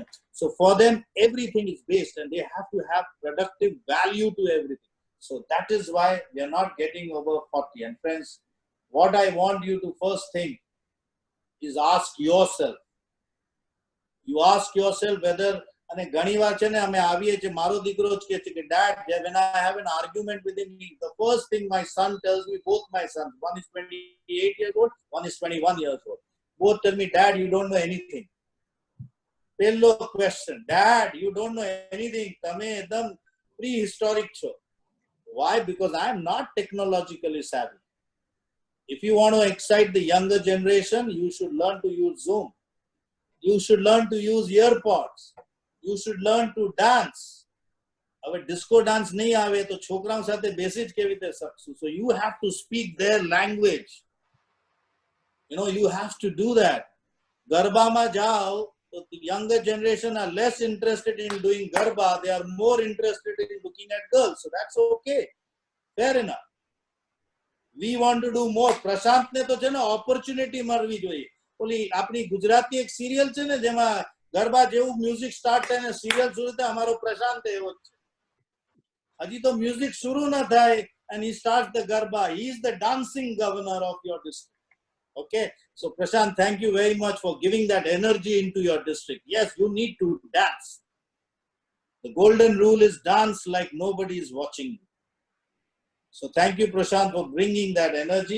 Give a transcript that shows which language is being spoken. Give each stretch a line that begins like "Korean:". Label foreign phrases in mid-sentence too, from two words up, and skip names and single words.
English: So for them, everything is based and they have to have productive value to everything. So that is why we are not getting over 40. And friends, what I want you to first think is ask yourself, You ask yourself whether,
Gujarati: અને ઘણી વાર છે ને અમે આવીએ છીએ, મારો દીકરો જ કહે છે કે
English: dad, when I have an argument with him, the first thing my son tells me, both my sons, one is 28 years old, one is 21 years old, both tell me, dad, you don't know anything. Pello question, dad, you don't know anything,
Gujarati: તમે એકદમ prehistoric છો.
English: Why? Because I am not technologically savvy. If you want to excite the younger generation, you should learn to use Zoom. You should learn to use earpods. You should learn to dance.
Gujarati: હવે
English: disco dance
Gujarati: નહીં આવે તો છોકરાઓ સાથે બેસી જ કેવી રીતે શકશું?
English: So you have to speak their language. You know, you have to do that.
Gujarati: ગરબામાં જાઓ તો
English: the younger generation are less interested in doing garba. They are more interested in looking at girls. So that's okay. Fair enough. We want to do more.
Gujarati: પ્રશાંત ને તો છે ને opportunity મળવી જોઈએ. ઓલી આપણી ગુજરાતી એક સિરિયલ છે ને જેમાં ગરબા જેવું
English: music start
Gujarati: થાય ને સિરિયલ શરૂ થાય, અમારો પ્રશાંત એવો જ છે. હજી તો મ્યુઝિક શરૂ ના થાય
English: and he starts the garba. He is the dancing governor of your district. Okay, so Prashant, thank you very much for giving that energy into your district. Yes, you need to dance. The golden rule is dance like nobody is watching you. So thank you, Prashant, for bringing that energy.